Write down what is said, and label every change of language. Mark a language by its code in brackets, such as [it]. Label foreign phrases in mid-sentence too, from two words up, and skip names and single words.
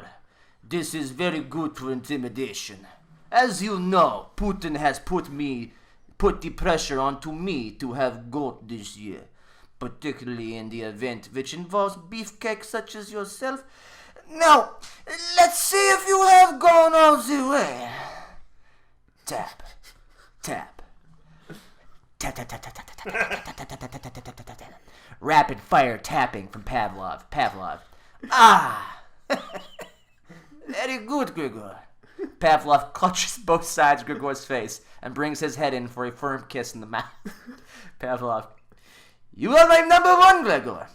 [en] This is very good for intimidation. As you know, Putin has put the pressure onto me to have gold this year, particularly in the event which involves beefcakes such as yourself. Now, let's see if you have gone all the way. Tap, tap. Tap, tap, tap, tap, tap, tap, tap, tap, tap, tap, tap, tap, tap, tap. Rapid fire tapping from Pavlov. Ah! Very good, Grigor. Pavlov clutches both sides of Grigor's face and brings his head in for a firm kiss in the mouth. Pavlov. You are my number one, Gregor.